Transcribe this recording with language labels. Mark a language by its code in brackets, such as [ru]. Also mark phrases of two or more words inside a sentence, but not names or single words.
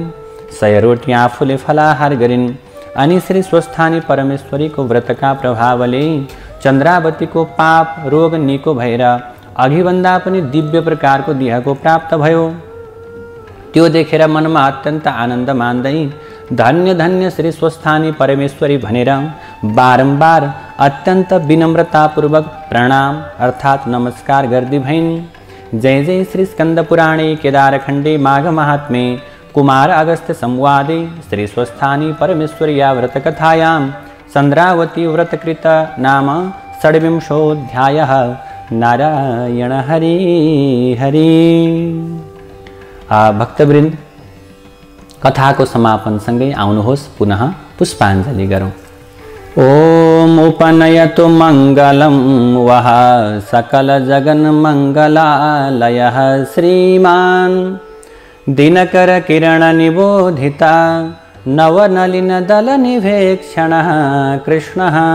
[ne] 100 रोटी आफूले फलाहार गरिन्। अनि श्री स्वस्थानी परमेश्वरीको व्रतका प्रभावले चन्द्रावतीको पाप रोग निको भएर अघिभन्दा पनि दिव्य प्रकारको देहको प्राप्त भयो। त्यो देखेर मनमा अत्यन्त आनन्द मान्दै धन्य धन्य श्री स्वस्थानी परमेश्वरी भनेर बारम्बार अत्यन्त विनम्रतापूर्वक प्रणाम अर्थात् नमस्कार गर्दै भइन्। [sa] जय जय श्री स्कंद पुराणे केदारखंडे माघ महात्मे कुमार अगस्त्य संवादे श्री स्वस्थानी परमेश्वर्या व्रतकथायां चन्द्रावती व्रतकृत नाम 26 नारायण हरि हरि। [ne] भक्तवृन्द, कथाको समापनसँगै आउनुहोस् पुनः पुष्पाञ्जलि गरौँ। [sa] ओम उपनयतु मंगलम वह सकल जगन मंगलालयः श्रीमान दिनकर किरण निबोधिता नवनलिन दल निवेक्षणः कृष्णः